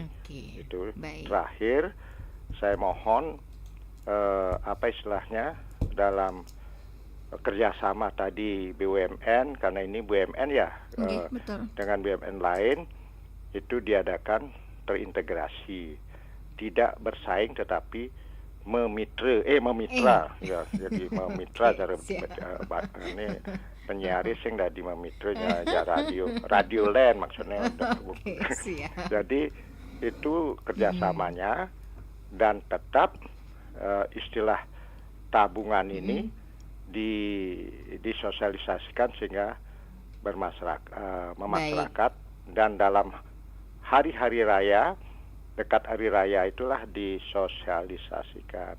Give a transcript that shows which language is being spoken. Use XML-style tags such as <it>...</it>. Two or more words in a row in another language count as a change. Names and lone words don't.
<id>Itu terakhir saya mohon dalam kerjasama tadi BUMN, karena ini BUMN ya, dengan BUMN lain itu diadakan terintegrasi, tidak bersaing tetapi memitra ya, jadi memitra cara ini penyiar</id> <ban>sing dadi</ban> <id>memitra ya radio land maksudnya. Jadi itu kerjasamanya dan tetap istilah tabungan ini disosialisasikan sehingga memasyarakat dan dalam hari-hari raya, dekat hari raya itulah disosialisasikan.</id>